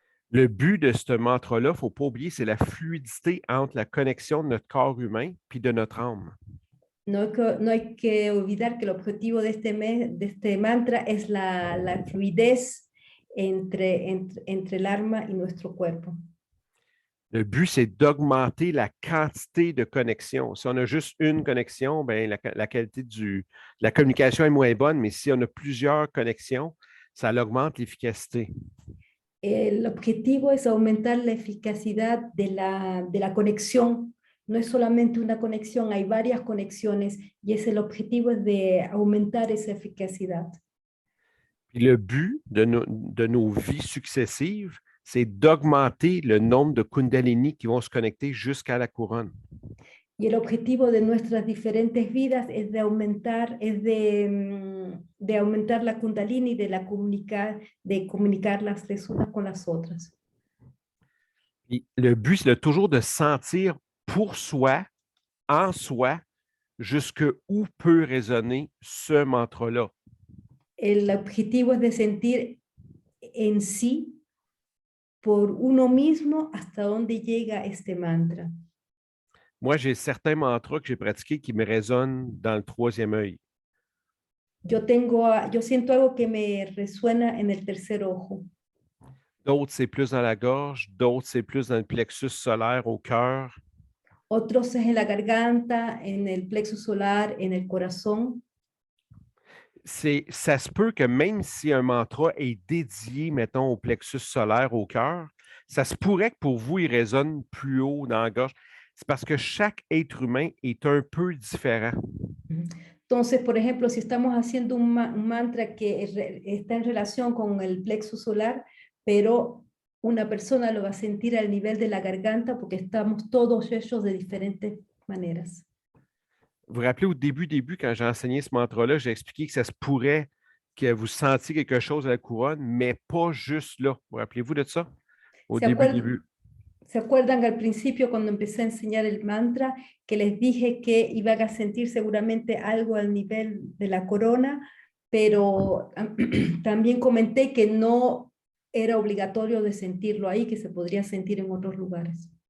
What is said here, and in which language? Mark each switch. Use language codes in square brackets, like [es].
[fr] Le but de ce mantra-là, il ne faut pas oublier, c'est la fluidité entre la connexion de notre corps humain puis de notre âme. [es] No hay que olvidar que el objetivo de este mantra es la fluidez entre el alma y nuestro cuerpo. [fr] Le but, c'est d'augmenter la quantité de connexions. Si on a juste une connexion, ben, la qualité de la communication est moins bonne, mais si on a plusieurs connexions, ça augmente l'efficacité. [es] El objetivo es aumentar la eficacidad de la conexión. No es solamente una conexión, hay varias conexiones, y el objetivo es de aumentar esa eficacidad. [fr] Puis le but de nos vies successives, c'est d'augmenter le nombre de Kundalini qui vont se connecter jusqu'à la couronne. [es] Y el objetivo de nuestras diferentes vidas es de aumentar, de aumentar la Kundalini, de comunicarlas las unas con las otras. [fr] Puis le but, c'est toujours de sentir pour soi, en soi, jusque où peut résonner ce mantra-là. [es] El objetivo es de sentir en sí, por uno mismo, hasta dónde llega este mantra. [fr] Moi, j'ai certains mantras que j'ai pratiqués qui me résonnent dans le troisième œil. [es] Yo siento algo que me resuena en el tercer ojo. [fr] D'autres, c'est plus dans la gorge. D'autres, c'est plus dans le plexus solaire au cœur. [es] Otros es en la garganta, en el plexo solar, en el corazón. [fr] Ça se peut que même si un mantra est dédié, mettons, au plexus solaire, au cœur, ça se pourrait que pour vous, il résonne plus haut dans la gorge. C'est parce que chaque être humain est un peu différent. [es] Entonces, por ejemplo, si estamos haciendo un mantra que está en relación con el plexo solar, pero una persona lo va a sentir al nivel de la garganta porque estamos todos hechos de diferentes maneras. [fr] Vous vous rappelez au début, quand j'ai enseigné ce mantra-là, j'ai expliqué que ça se pourrait que vous sentiez quelque chose à la couronne, mais pas juste là. Vous rappelez-vous de ça? Au début. [es] ¿Se acuerdan al principio cuando empecé a enseñar el mantra que les dije que iban a sentir seguramente algo al nivel de la corona, pero también comenté que no era obligatorio de sentirlo ahí, que se podría sentir en otros lugares?